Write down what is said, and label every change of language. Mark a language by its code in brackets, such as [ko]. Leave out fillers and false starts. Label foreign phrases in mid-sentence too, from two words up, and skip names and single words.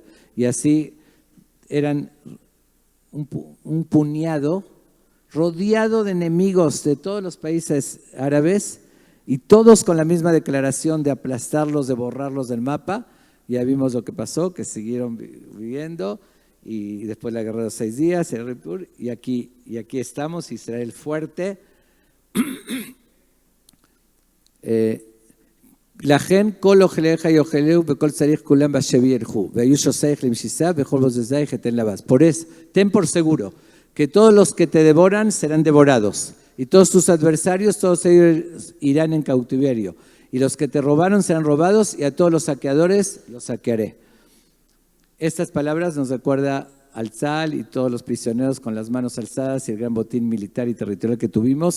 [es] Y así eran un puñado rodeado de enemigos de todos los países árabes y todos con la misma declaración de aplastarlos, de borrarlos del mapa. Ya vimos lo que pasó, que siguieron viviendo y después la guerra de los 6 días, y aquí estamos, Israel fuerte. [he] לכן כל אוכליך יאכלהו וכל צריך כולם בשבי ילכו והיו שוסייך למשיסה וכל בוזזייך אתן לבז. [es] Ten por seguro que todos los que te devoran serán devorados, Y todos tus adversarios, todos ellos irán en cautiverio. Y los que te robaron serán robados, y a todos los saqueadores los saquearé. Estas palabras nos recuerda al Tzal y todos los prisioneros con las manos alzadas y el gran botín militar y territorial que tuvimos.